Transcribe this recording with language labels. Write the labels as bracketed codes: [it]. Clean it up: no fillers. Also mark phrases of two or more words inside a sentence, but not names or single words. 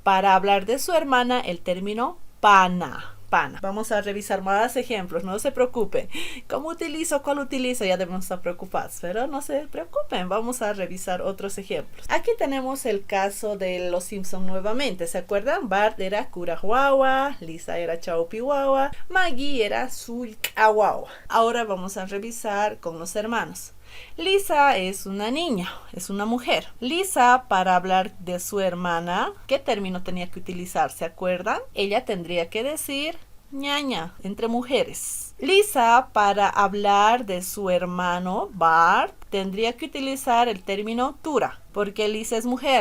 [es] Para hablar de su hermana, el término pana. Vamos a revisar más ejemplos, no se preocupen. ¿Cómo utilizo? ¿Cuál utilizo? Ya debemos estar preocupados, pero no se preocupen, vamos a revisar otros ejemplos. Aquí tenemos el caso de los Simpson nuevamente, ¿se acuerdan? Bart era [qu] kuraj wawa, [es] Lisa era [qu] chaupi wawa, [es] Maggie era [qu] sulka wawa. [es] Ahora vamos a revisar con los hermanos. Lisa es una niña, es una mujer. Lisa, para hablar de su hermana, ¿qué término tenía que utilizar? ¿Se acuerdan? Ella tendría que decir ñaña, entre mujeres. Lisa, para hablar de su hermano, Bart, tendría que utilizar el término tura, porque Lisa es mujer.